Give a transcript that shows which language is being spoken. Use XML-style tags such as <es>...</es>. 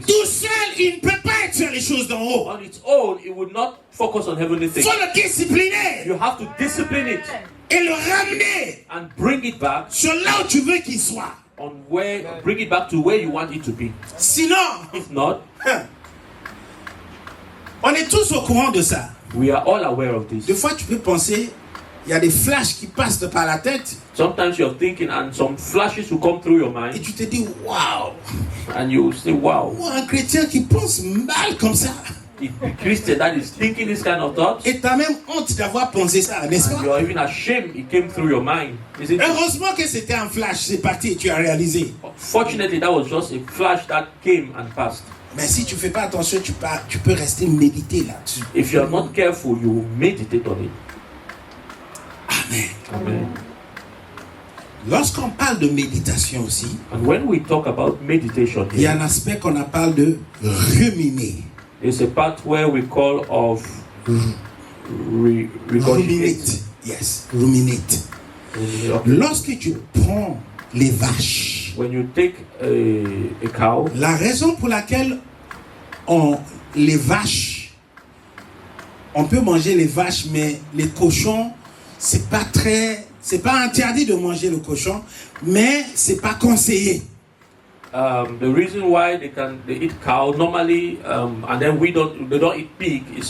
<fr>Tout seul, il ne peut pas être sur les choses d'en haut.</fr> <en>On its own, it will not focus on heavenly things.</en> <fr>Il faut le discipliner.</fr> <en>You have to discipline it.</en> <fr>Et le ramener.</fr> <en>And bring it back.</en> <fr>Sur là où tu veux qu'il soit.</fr> <en>On where, bring it back to where you want it to be.</en> <fr>Sinon,</fr> <en>if not,</en> <fr>On est tous au courant de ça.</fr> <en>We are all aware of this.</en> <fr>Des fois, tu peux penser, il y a des flashs qui passent par la tête.</fr> <en>Sometimes you're thinking and some flashes will come through your mind.</en> <fr>Et tu te dis, wow.</fr> <en>And you say, wow.</en> <fr>Un chrétien qui pense mal comme ça.</fr> <en>A Christian that is thinking this kind of thoughts.</en> <fr>Et tu as même honte d'avoir pensé ça, n'est-ce pas?</fr> <en>You're even ashamed it came through your mind.</en> <fr>Heureusement que c'était un flash, c'est parti et tu as réalisé.</fr> <en>Fortunately, that was just a flash that came and passed.</en> <fr>Mais si tu ne fais pas attention, tu peux rester méditer là-dessus.</fr> <en>If you are not careful, you will meditate on it. Amen. Amen.</en> <fr>Lorsqu'on parle de méditation aussi,</fr> <en>and when we talk about meditation,</en> <fr>il y a un aspect qu'on appelle de ruminer.</fr> <en>It's a part where we call of ruminate. Yes, ruminate.</en> <fr>Lorsque tu prends les vaches,</fr> <en>when you take a cow,</en> <fr>la raison pour laquelle les vaches, on peut manger les vaches, mais les cochons, c'est pas interdit de manger le cochon, mais c'est pas conseillé.</fr> <en>The reason why they eat cow normally, and then they don't eat pig.</en>